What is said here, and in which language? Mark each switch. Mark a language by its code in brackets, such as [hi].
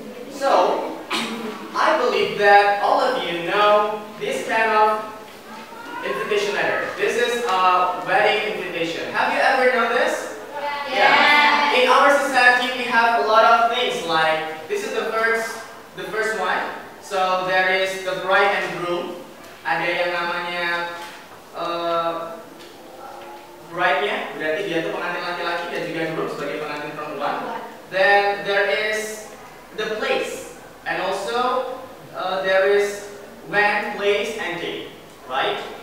[en] So, I believe that all of you know this kind of invitation letter. This is a wedding invitation. Have you ever known this? Yeah. In our society, we have a lot of things like this is the first one. So So there is the bride and groom. [id] Ada yang namanya bride-nya, berarti dia itu pengantin laki-laki, dan juga groom sebagai pengantin perempuan. [en] Then there is the place, and also there is when, place, and date, right?